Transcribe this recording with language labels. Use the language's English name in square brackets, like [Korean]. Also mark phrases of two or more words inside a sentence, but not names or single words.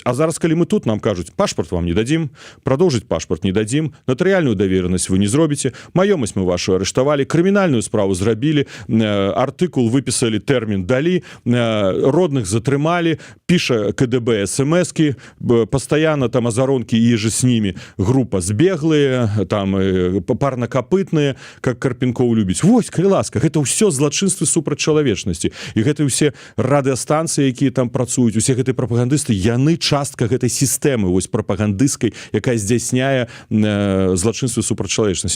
[Belarusian] А зараз, калі мы тут, нам кажуць, пашпарт вам не дадзім, прадоўжыць пашпарт не дадзім, натарыяльную даверанасць вы не зробіце, маёмасць мы вашу арыштавалі, крымінальную справу зрабілі, артыкул выпісалі, тэрмін далі, родных затрымалі, піша КДБ смс-кі, пастаянна там азаронкі і [Russian] же с ними, [Belarusian] група збеглыя, там парнакапытныя, как Карпенкоў любіць. Вось, калі ласка, гэта ўсё злачынствы супраць чалавечнасці. І гэта ўсе радыастанцыі, якія там працуюць, усе гэтыя прапагандысты, яны частка гэтай сістэмы, вось прапагандысцкай, якая здзяйсняе злачынствы супраць чалавечнасці.